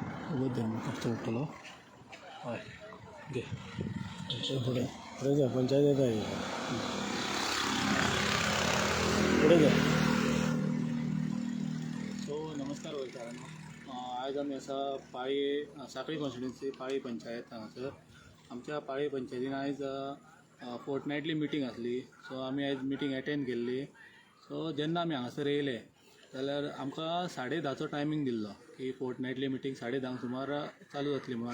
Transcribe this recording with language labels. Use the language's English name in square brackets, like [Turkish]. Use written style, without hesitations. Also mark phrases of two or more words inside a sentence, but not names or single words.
[Marathi] उद्यान करतो उठलो हय घे पुढे पुढे जा पंचायत येत आहे पुढे जा. [Konkani] सो नमस्कार गोंयकारांनो, आज आमी आसा पाळी सांखळी कॉन्स्टिट्युन्सी पाळी पंचायत हांगासर. आमच्या पाळी पंचायतीन आयज [English] fortnightly meeting [Konkani] आसली. सो आमी आयज [English] meeting attend [Konkani] केल्ली. सो जेन्ना आमी हांगासर येयले जाल्यार आमकां 10:30चो टायमींग दिल्लो की [English] fortnightly meeting [Konkani] 10:30 सुमार चालू जातली म्हणून.